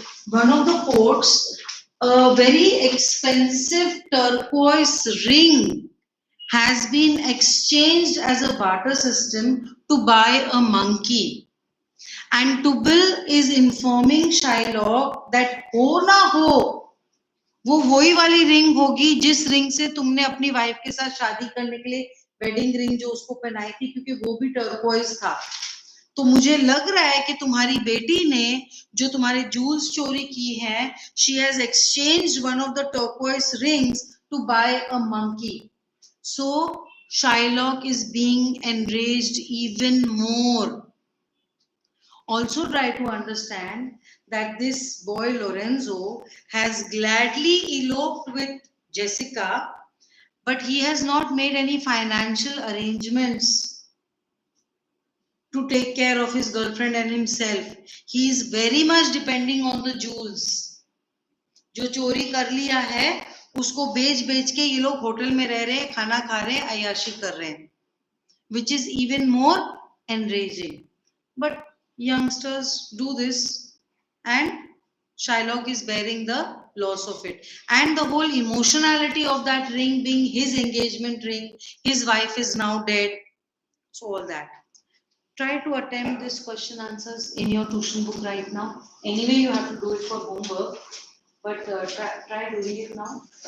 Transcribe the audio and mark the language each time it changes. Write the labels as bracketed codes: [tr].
[en] One of the ports, a very expensive turquoise ring has been exchanged as a barter system to buy a monkey. And Tubal is informing Shylock that [hi] हो ना हो वो वही वाली ring होगी जिस ring से तुमने अपनी वाइफ के साथ शादी करने के लिए वेडिंग रिंग जो उसको पहनाई थी क्योंकि वो भी टर्कोइज था. तो मुझे लग रहा है कि तुम्हारी बेटी ने जो तुम्हारे जूल्स चोरी की हैं, [en] she has exchanged one of the turquoise rings to buy a monkey. So Shylock is being enraged even more. Also try to understand that this boy Lorenzo has gladly eloped with Jessica, but he has not made any financial arrangements to take care of his girlfriend and himself. He is very much depending on the jewels. [hi] जो चोरी कर लिया है उसको बेच के ये लोग होटल में रह रहे हैं, खाना खा रहे हैं, अय्याशी कर रहे हैं, [en] which is even more enraging. But youngsters do this and Shylock is bearing the loss of it. And the whole emotionality of that ring being his engagement ring, his wife is now dead. So all that. Try to attempt this question answers in your tuition book right now. Anyway, you have to do it for homework, but try doing it now.